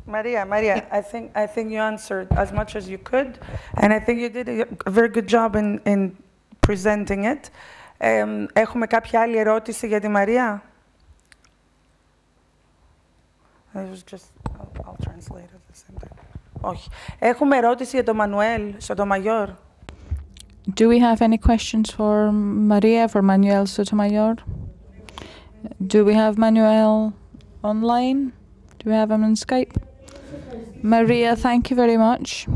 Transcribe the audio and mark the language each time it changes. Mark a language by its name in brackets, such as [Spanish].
[English] Maria, I think you answered as much as you could, and I think you did a very good job in presenting it. [Greek] Έχουμε κάποια άλλη ερώτηση για τη Μαρία? [English] I'll translate at the same time. [Greek] Όχι. Έχουμε ερώτηση για τον Manuel Sotomayor. [English] Do we have any questions for Maria, for Manuel Sotomayor? Do we have Manuel online? Do we have him on Skype? Maria, thank you very much.